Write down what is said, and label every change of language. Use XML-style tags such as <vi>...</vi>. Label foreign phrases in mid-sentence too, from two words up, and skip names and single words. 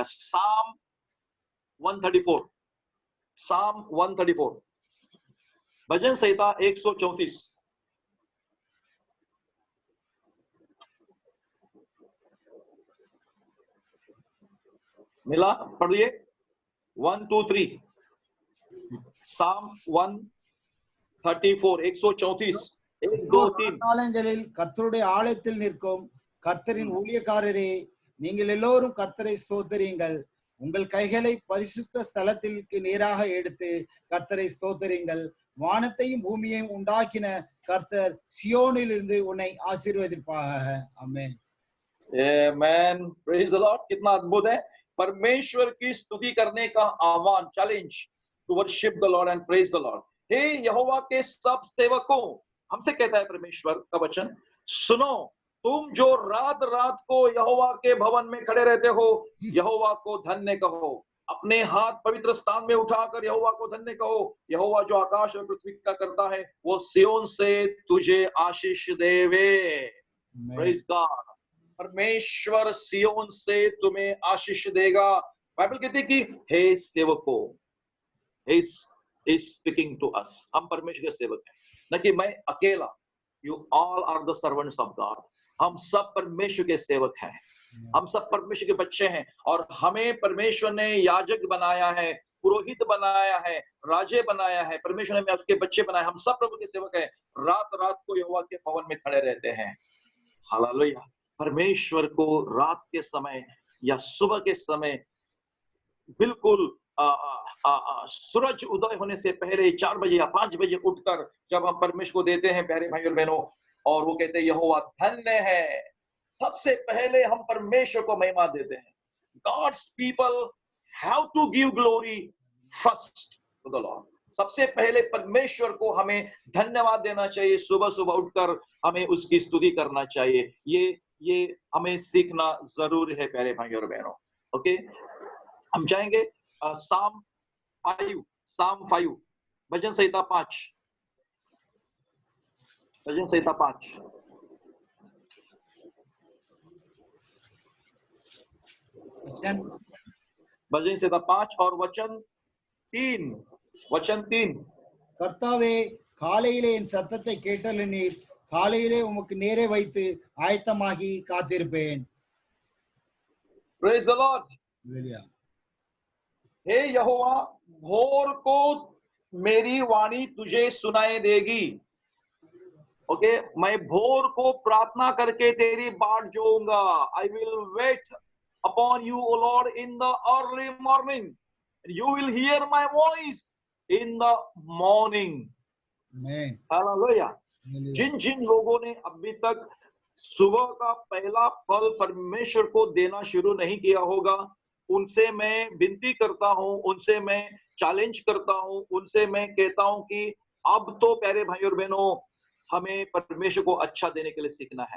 <hi>साम 134, साम 134, भजन संहिता 134। मिला? पढ़िए 1 2 3, साम 134, 134, 1 2 3।</hi> <ta>காலங்களில் கர்த்தருடைய ஆலயத்தில் நிற்கும் கர்த்தரின் ஊழியக்காரரே, நீங்கள் எல்லோரும் கர்த்தரை ஸ்தோத்திரியுங்கள். உங்கள் கைகளை பரிசுத்த ஸ்தலத்திற்கு நேராக எடுத்து கர்த்தரை ஸ்தோத்திரியுங்கள். வானத்தையும் பூமியையும் உண்டாக்கின கர்த்தர் சியோனிலிருந்து உன்னை ஆசீர்வதிப்பாக. ஆமென்।</ta> <hi>आमेन।</hi> <en>praise the Lord.</en> <hi>कितना अद्भुत है। परमेश्वर की स्तुति करने का आह्वान,</hi> <en>challenge to worship the Lord and praise the Lord.</en> <hi>हे यहोवा के सब सेवकों, हमसे कहता है परमेश्वर का वचन, सुनो, तुम जो रात रात को यहोवा के भवन में खड़े रहते हो, यहोवा को धन्य कहो। अपने हाथ पवित्र स्थान में उठाकर यहोवा को धन्य कहो। यहोवा जो आकाश और पृथ्वी का करता है, वो सियोन से तुझे आशीष देवे।</hi> <en>Praise God.</en> <hi>परमेश्वर सियोन से तुम्हें आशीष देगा। बाइबल कहती है कि हे सेवकों,</hi> <en>speaking to us,</en> <hi>हम परमेश्वर के सेवक हैं, न कि मैं अकेला।</hi> <en>You all are the servants of God.</en> <hi>हम सब परमेश्वर के सेवक हैं, हम सब परमेश्वर के बच्चे हैं, और हमें परमेश्वर ने याजक बनाया है, पुरोहित बनाया है, राजे बनाया है। परमेश्वर ने हमें उसके बच्चे बनाए। हम सब प्रभु के सेवक हैं। रात रात को यहोवा के भवन में खड़े रहते हैं। हालेलुया। परमेश्वर को रात के समय या सुबह के समय बिल्कुल सूरज उदय होने से पहले 4 बजे या 5 बजे उठकर जब हम परमेश्वर को देते हैं प्यारे भाइयों बहनों, और वो कहते हैं यहोवा धन्य है, सबसे पहले हम परमेश्वर को महिमा देते हैं।</hi> <en>God's people have to give glory first to the Lord।</en> <hi>सबसे पहले परमेश्वर को हमें धन्यवाद देना चाहिए। सुबह सुबह उठकर हमें उसकी स्तुति करना चाहिए। ये हमें सीखना जरूरी है प्यारे भाइयों और बहनों। ओके, हम जाएंगे साम 5, भजन संहिता 5, भजन संहिता 5। भजन संहिता 5 और वचन 3।</hi> <ta>கர்த்தாவே, காலையிலே என் சத்தத்தை கேட்டருளினீர். காலையிலே உமக்கு நேரே வைத்து ஆயத்தமாகி காத்திருப்பேன்।</ta> <en>Praise the Lord।</en> <hi>हे यहोवा, भोर को मेरी वाणी तुझे सुनाई देगी। ओके, मैं भोर को प्रार्थना करके तेरी बाट जोऊंगा।</hi> <en>I will wait upon you, O Lord, in the early morning. You will hear my voice in the morning। Amen।</en> <hi>हालेलुया। जिन लोगों ने अभी तक सुबह का पहला फल परमेश्वर को देना शुरू नहीं किया होगा, उनसे मैं विनती करता हूं, उनसे मैं चैलेंज करता हूं, उनसे मैं कहता हूं कि अब तो प्यारे भाई और बहनों, हमें परमेश्वर को अच्छा देने के लिए सीखना है।</hi>